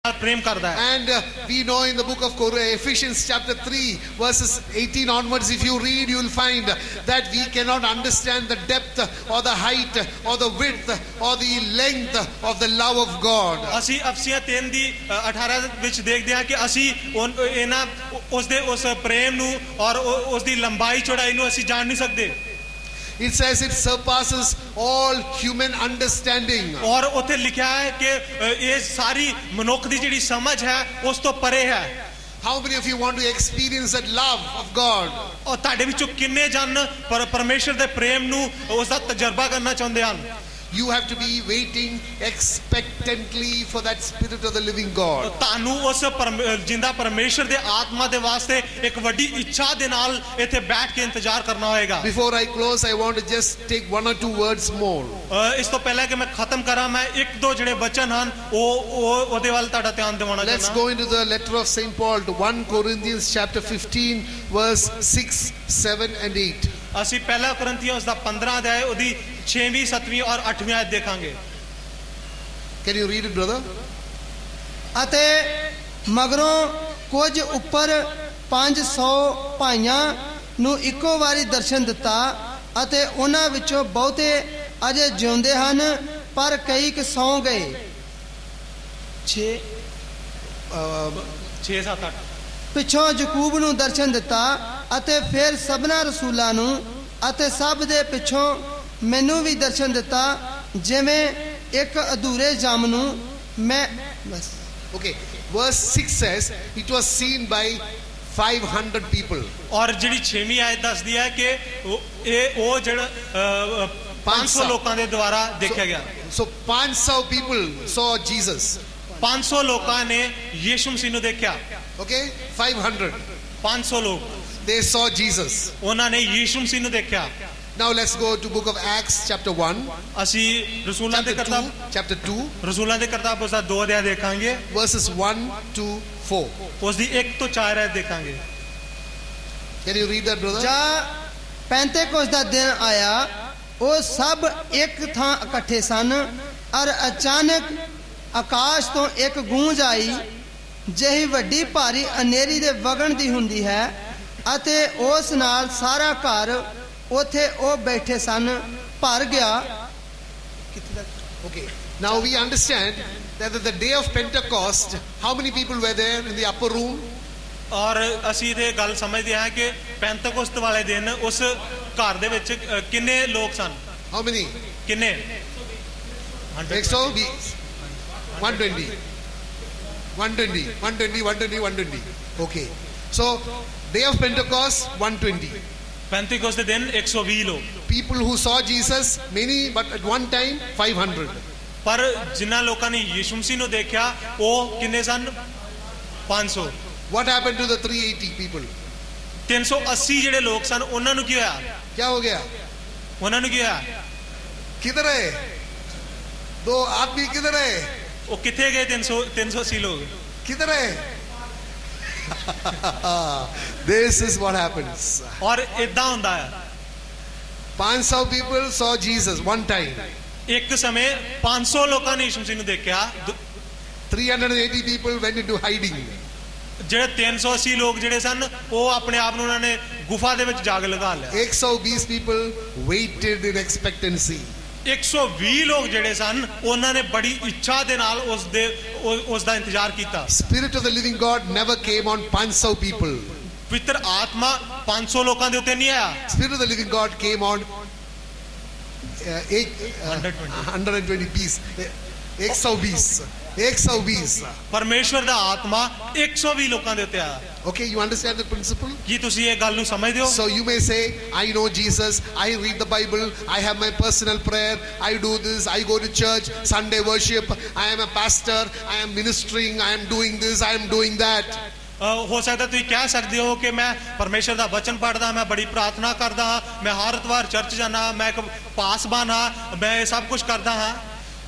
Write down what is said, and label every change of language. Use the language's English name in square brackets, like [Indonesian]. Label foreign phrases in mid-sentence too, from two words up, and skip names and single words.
[Punjabi] ਨਾਲ ਪ੍ਰੇਮ ਕਰਦਾ ਹੈ। [English] And we know in the book of Ephesians chapter 3 verses 18 onwards, if you read, you will find that we cannot understand the depth or the height or the width or the length of the love of God. [Punjabi] ਅਸੀਂ ਅਫਸੀਆਂ 3 ਦੀ 18 ਵਿੱਚ ਦੇਖਦੇ ਹਾਂ ਕਿ ਅਸੀਂ ਇਹਨਾਂ ਉਸ ਪ੍ਰੇਮ ਨੂੰ ਔਰ ਉਸ ਦੀ ਲੰਬਾਈ ਚੌੜਾਈ ਨੂੰ ਅਸੀਂ ਜਾਣ ਨਹੀਂ ਸਕਦੇ। [English] It says it surpasses all human understanding. [Punjabi] ਔਰ ਉੱਥੇ ਲਿਖਾ ਹੈ ਕਿ ਯੇ ਸਾਰੀ ਮਨੁੱਖ ਦੀ ਜਿਹੜੀ ਸਮਝ ਹੈ ਉਸ ਤੋਂ ਪਰੇ ਹੈ। [English] How many of you want to experience that love of God? [Punjabi] ਔਰ ਤੁਹਾਡੇ ਵਿੱਚੋਂ ਕਿੰਨੇ ਜਣ ਪਰਮੇਸ਼ਵਰ ਦੇ ਪ੍ਰੇਮ ਨੂੰ ਉਸਦਾ ਤਜਰਬਾ ਕਰਨਾ ਚਾਹੁੰਦੇ ਹਨ? [English] You have to be waiting expectantly for that Spirit of the living God. [Punjabi] ਤੁਹਾਨੂੰ ਉਸ ਜਿੰਦਾ ਪਰਮੇਸ਼ਵਰ ਦੇ ਆਤਮਾ ਦੇ ਵਾਸਤੇ ਇੱਕ ਵੱਡੀ ਇੱਛਾ ਦੇ ਨਾਲ ਇੱਥੇ ਬੈਠ ਕੇ ਇੰਤਜ਼ਾਰ ਕਰਨਾ ਹੋਏਗਾ। [English] Before I close, I want to just take one or two words more. [Punjabi] ਇਸ ਤੋਂ ਪਹਿਲੇ ਕਿ ਮੈਂ ਖਤਮ ਕਰਾਂ, ਮੈਂ ਇੱਕ ਦੋ ਜਿਹੜੇ ਵਚਨ ਹਨ ਓਦੇ ਵੱਲ ਤੁਹਾਡਾ ਧਿਆਨ ਦਿਵਾਉਣਾ ਚਾਹਨਾ। [English] Let's go into the letter of Saint Paul to 1 Corinthians chapter 15 verse 6, 7 and 8. [Punjabi] ਅਸੀਂ ਪਹਿਲਾ ਕੁਰਿੰਥੀਆਂ ਉਸਦਾ 15 ਅਧਿਆਇ ਓਦੀ 6ਵੀਂ 7ਵੀਂ ਔਰ 8ਵੀਂ ਆਇਤ ਦੇਖਾਂਗੇ। [English] Can you read it, brother? [Punjabi] ਅਤੇ ਮਗਰੋਂ ਕੁਝ ਉੱਪਰ 500 ਭਾਈਆਂ ਨੂੰ ਇੱਕੋ ਵਾਰੀ ਦਰਸ਼ਨ ਦਿੱਤਾ ਅਤੇ ਉਹਨਾਂ ਵਿੱਚੋਂ ਬਹੁਤੇ ਅਜੇ ਜਿਉਂਦੇ ਹਨ ਪਰ ਕਈ ਕੁ ਸੌਂ ਗਏ। 6 7 8 ਪਿੱਛੋਂ ਯਾਕੂਬ ਨੂੰ ਦਰਸ਼ਨ ਦਿੱਤਾ ਅਤੇ ਫਿਰ ਸਭਨਾ ਰਸੂਲਾਂ ਨੂੰ ਅਤੇ ਸਭ ਦੇ ਪਿੱਛੋਂ ਮੈਨੂੰ ਵੀ ਦਰਸ਼ਨ ਦਿੱਤਾ ਜਿਵੇਂ ਇੱਕ ਅਧੂਰੇ ਜੰਮ ਨੂੰ ਮੈਂ ਬਸ। [English] Okay, verse 6 says it was seen by 500 people. [Punjabi] और ਜਿਹੜੀ 6ਵੀਂ ਆਇਤ ਦੱਸਦੀ ਹੈ ਕਿ ਉਹ ਜਿਹੜਾ 500 ਲੋਕਾਂ ਦੇ ਦੁਆਰਾ ਦੇਖਿਆ ਗਿਆ। [English] So 500 people saw Jesus. [Punjabi] 500 ਲੋਕਾਂ ਨੇ ਯੀਸ਼ੂ ਮਸੀਹ ਨੂੰ ਦੇਖਿਆ। [English] Okay, 500. [Punjabi] 500 ਲੋਕ [English] They saw Jesus. [Punjabi] ਉਹਨਾਂ ਨੇ ਯੀਸ਼ੂ ਮਸੀਹ ਨੂੰ ਦੇਖਿਆ। [English] Now let's go to book of Acts chapter 1. [Punjabi] ਅਸੀਂ ਰਸੂਲਾਂ ਦੇ ਕਿਤਾਬ [English] chapter 2 [Punjabi] ਰਸੂਲਾਂ ਦੇ ਕਿਤਾਬ ਉਸ ਦਾ 2 ਅਧਿਆਇ ਦੇਖਾਂਗੇ [English] verses 1 to 4. [Punjabi] ਉਸ ਦੀ 1 ਤੋਂ 4 ਆਇਤ ਦੇਖਾਂਗੇ। [English] Can you read that, brother? [Punjabi] ਜਾਂ ਪੈਂਤੇਕੋਸਤ ਦਾ ਦਿਨ ਆਇਆ ਉਹ ਸਭ ਇੱਕ ਥਾਂ ਇਕੱਠੇ ਸਨ ਔਰ ਅਚਾਨਕ ਆਕਾਸ਼ ਤੋਂ ਇੱਕ ਗੂੰਜ ਆਈ ਜਿਹੀ ਵੱਡੀ ਭਾਰੀ ਹਨੇਰੀ ਦੇ ਵਗਣ ਦੀ ਹੁੰਦੀ ਹੈ ਅਤੇ ਉਸ ਨਾਲ ਸਾਰਾ ਘਰ ਉੱਥੇ ਉਹ ਬੈਠੇ ਸਨ ਭਰ ਗਿਆ। [English] Okay, now we understand that at the day of Pentecost, how many people were there in the upper room? [Punjabi] ਔਰ ਅਸੀਂ ਇਹ ਗੱਲ ਸਮਝਦੇ ਹਾਂ ਕਿ ਪੈਂਤੇਕੋਸਤ ਵਾਲੇ ਦਿਨ ਉਸ ਘਰ ਦੇ ਵਿੱਚ ਕਿੰਨੇ ਲੋਕ ਸਨ? [English] How many? [Punjabi] ਕਿੰਨੇ? 120 120 120 120 120 120. [English] Okay, so day of Pentecost 120 [Punjabi] ਪੈਂਤੇਕੋਸਤ ਦੇ ਦਿਨ 120 ਲੋਕ। [English] people who saw Jesus, many, but at one time 500. [Punjabi] ਪਰ ਜਿਨ੍ਹਾਂ ਲੋਕਾਂ ਨੇ ਯੀਸ਼ੂ ਮਸੀਹ ਨੂੰ ਦੇਖਿਆ ਉਹ ਕਿੰਨੇ ਸਨ? 500। [English] What happened to the 380 people? [Punjabi] 380 ਜਿਹੜੇ ਲੋਕ ਸਨ ਉਹਨਾਂ ਨੂੰ ਕੀ ਹੋਇਆ? [Hindi] क्या हो गया? [Punjabi] ਉਹਨਾਂ ਨੂੰ ਕੀ ਹੋਇਆ? [Hindi] किधर है? 2 आदमी किधर है? [Punjabi] ਉਹ ਕਿੱਥੇ ਗਏ? 380 ਲੋਕ [Hindi] किधर है? [English] This is what happens. [Punjabi] ਔਰ ਇਦਾਂ ਹੁੰਦਾ ਹੈ [English] 500 people saw Jesus one time. [Punjabi] ਇੱਕ ਸਮੇਂ 500 ਲੋਕਾਂ ਨੇ ਯੀਸ਼ੂ ਮਸੀਹ ਨੂੰ ਦੇਖਿਆ। [English] 380 people went into hiding. [Punjabi] ਜਿਹੜੇ 380 ਲੋਕ ਜਿਹੜੇ ਸਨ ਉਹ ਆਪਣੇ ਆਪ ਨੂੰ ਉਹਨਾਂ ਨੇ ਗੁਫਾ ਦੇ ਵਿੱਚ ਜਾਗ ਲਗਾ ਲਿਆ। [English] 120 people waited in expectancy. [Punjabi] 120 ਲੋਕ ਜਿਹੜੇ ਸਨ ਉਹਨਾਂ ਨੇ ਬੜੀ ਇੱਛਾ ਦੇ ਨਾਲ ਉਸ ਦਾ ਇੰਤਜ਼ਾਰ ਕੀਤਾ। [English] Spirit of the living God never came on 500 people. [Punjabi] ਪਵਿੱਤਰ ਆਤਮਾ 500 ਲੋਕਾਂ ਦੇ ਉੱਤੇ ਨਹੀਂ ਆਇਆ। [English] Spirit of the living God came on 120 piece. 120 [Punjabi] ਪਰਮੇਸ਼ਵਰ ਦਾ ਆਤਮਾ 120 ਲੋਕਾਂ ਦੇ ਉੱਤੇ ਆਇਆ। [English] Okay, you understand the principle? [Punjabi] ਕੀ ਤੁਸੀਂ ਇਹ ਗੱਲ ਨੂੰ ਸਮਝਦੇ ਹੋ? [English] So you may say, I know Jesus, I read the Bible, I have my personal prayer, I do this, I go to church, Sunday worship, I am a pastor, I am ministering, I am doing this, I am doing that. [Punjabi] ਹੋ ਸਕਦਾ ਤੁਸੀਂ ਕਹਿ ਸਕਦੇ ਹੋ ਕਿ ਮੈਂ ਪਰਮੇਸ਼ਰ ਦਾ ਵਚਨ ਪੜ੍ਹਦਾ, ਮੈਂ ਬੜੀ ਪ੍ਰਾਰਥਨਾ ਕਰਦਾ ਹਾਂ, ਮੈਂ ਹਰ ਐਤਵਾਰ ਚਰਚ ਜਾਣਾ, ਮੈਂ ਇੱਕ ਪਾਸਬਾਨ ਹਾਂ, ਮੈਂ ਇਹ ਸਭ ਕੁਝ ਕਰਦਾ ਹਾਂ।